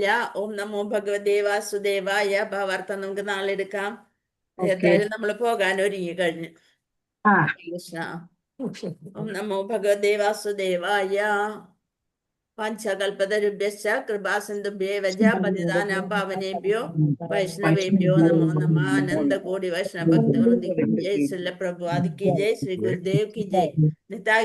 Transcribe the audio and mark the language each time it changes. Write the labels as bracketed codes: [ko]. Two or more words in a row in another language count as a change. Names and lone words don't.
[sa] ॐ नमो भगवते वासुदेवाय. [ml] ഭാവാർത്ഥം നമുക്ക് നാളെ എടുക്കാം. ഏതായാലും നമ്മൾ പോകാൻ ഒരുങ്ങി കഴിഞ്ഞു. കൃഷ്ണ. [sa] ॐ नमो भगवते वासुदेवाय. पञ्चकल्पतरुभ्यश्च कृपासिन्धुभ्येव च पतितानां पावनेभ्यो वैष्णवेभ्यो नमो नमः. [hi] अनन्तकोटि वैष्णव भक्तवृन्द की जय। श्रील प्रभुपाद की जय. श्री गुरुदेव की जय. നിതായ്